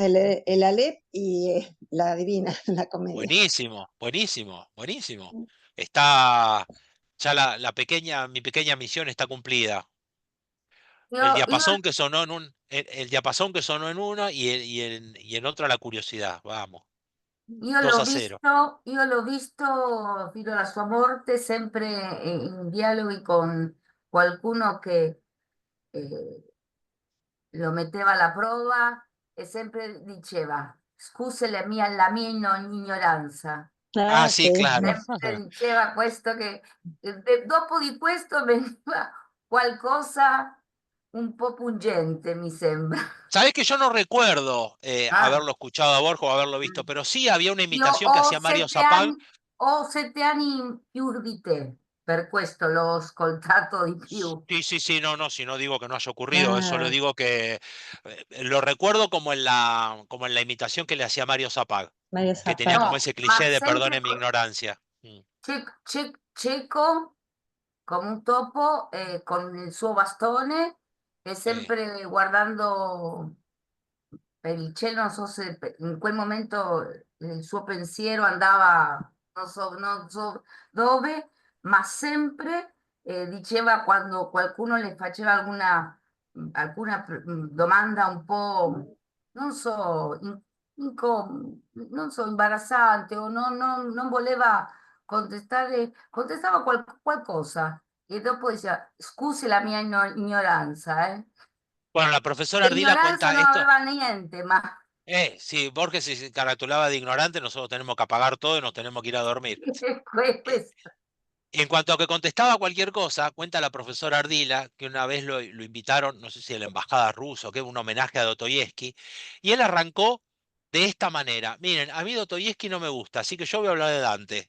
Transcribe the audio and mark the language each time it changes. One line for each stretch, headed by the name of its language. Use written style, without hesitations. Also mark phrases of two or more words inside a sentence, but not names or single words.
Spanish: de leer el Aleph y la Divina, la comedia. buenísimo, buenísimo, buenísimo. Está ya mi pequeña misión está cumplida. El
Italian: Io, io,
Spanish: diapasón que sonó en el diapasón que sonó en uno y en otra la curiosidad. Vamos,
Italian: io 2 l'ho a 0. visto, io l'ho visto fino alla sua morte sempre in dialoghi con qualcuno che lo metteva alla prova e sempre diceva, scusa la mia ignoranza. Ah, Ah,
Spanish: sí, sí. claro.
Italian: Sempre diceva questo che dopo di questo veniva qualcosa un po' pungente, mi sembra.
Spanish: Sabés que yo no recuerdo Ah, haberlo escuchado a Borges o haberlo visto, mm. pero sí había una
Italian: Io
Spanish: imitación que hacía Mario Zapag.
Italian: ho 7 anni in più di te, per questo l'ho ascoltato di più.
Spanish: Sí, sí, sí, no, no, si no digo que no haya ocurrido, eso lo Ah, digo que lo recuerdo como en la imitación que le hacía Mario Zapag, Mario que tenía Zapata. como No, ese
Italian: ma
Spanish: cliché de
Italian: sempre
Spanish: perdone mi ignorancia.
Italian: cieco come un topo con il suo bastone e Eh, sempre guardando per il cielo, non so se in quel momento il suo pensiero andava non so dove, ma sempre diceva quando qualcuno le faceva alcuna domanda un po', non so, non so, imbarazzante o non voleva contestare, contestava qualcosa e dopo diceva, scusi la mia ignoranza, eh.
Spanish: bueno, la profesora De Ardila
Italian: ignoranza
Spanish: cuenta no esto.
Italian: aveva niente, ma
Spanish: Sí, Borges se caratulaba de ignorante, nosotros tenemos que apagar todo y nos tenemos que ir a dormir. Eh,
Italian: questo.
Spanish: En cuanto a que contestaba cualquier cosa, cuenta la profesora Ardila que una vez lo invitaron, no sé si a la embajada rusa o qué, un homenaje a Dostoyevsky, y él arrancó de esta manera: miren, a mí Dostoyevsky no me gusta, así que yo voy a hablar de Dante.